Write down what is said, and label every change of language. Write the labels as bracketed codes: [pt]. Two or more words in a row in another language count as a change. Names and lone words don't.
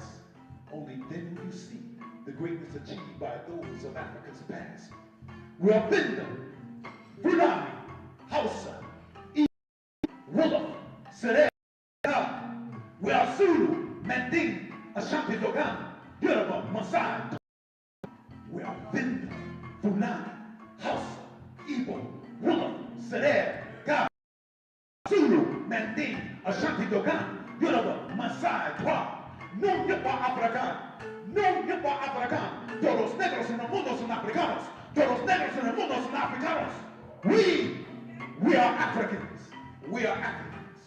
[en] Only then will you see the greatness achieved by those of Africa's past. We are Binda, Fulani, Hausa, Wolof, Serere, we are Zulu, Manding, Ashanti Dogon, Yoruba, Maasai. We are Binda, Fulani, Hausa, Igbo, Wolof, Serere, Zulu, Manding, Ashanti Dogon, Yoruba, Maasai, Twa. [es] No yepa africano, no yepa africano. Todos los negros en el mundo son africanos. Todos los negros en el mundo son africanos. [en] We are Africans. We are Africans.